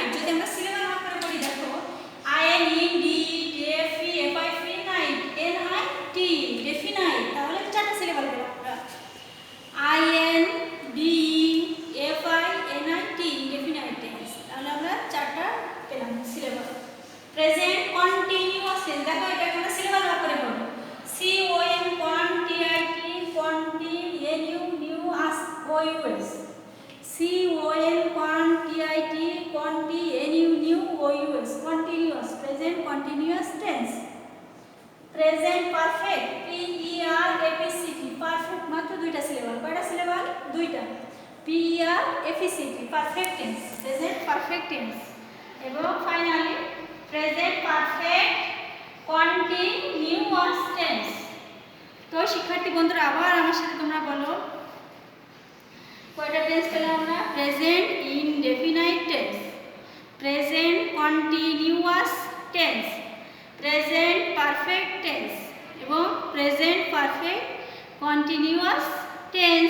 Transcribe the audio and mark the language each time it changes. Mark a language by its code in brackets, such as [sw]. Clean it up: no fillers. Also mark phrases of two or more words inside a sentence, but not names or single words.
[bn] যদি আমরা সিলেবাস ভাগ করে পড়ি, দেখো INDEFINITE ডেফিনাইট, তাহলে 4টা সিলেবাস পেলাম আমরা। [en] INDEFINIT indefinite tense, [bn] তাহলে আমরা 4টা পেলাম সিলেবাস। [en] present continuous tense, [bn] দেখো এটা আমরা সিলেবাস ভাগ করে পড়ব। [en] CON CONTINUOUS CONTINUOUS continuous, present continuous tense. Present perfect PERFECT, perfect [bn] মাত্র 2টা সিলেবাস। কয়টা সিলেবাস? 2টা। [en] PERFECT perfect tense, present perfect tense, [bn] এবং ফাইনালি [en] present perfect continuous tense। [bn] তো শিক্ষার্থী বন্ধুরা, আবার আমার সাথে তোমরা বলো কয়টা টেন্স পেলাম আমরা? [en] present indefinite tense, present continuous tense, present perfect tense এবং present perfect continuous tense.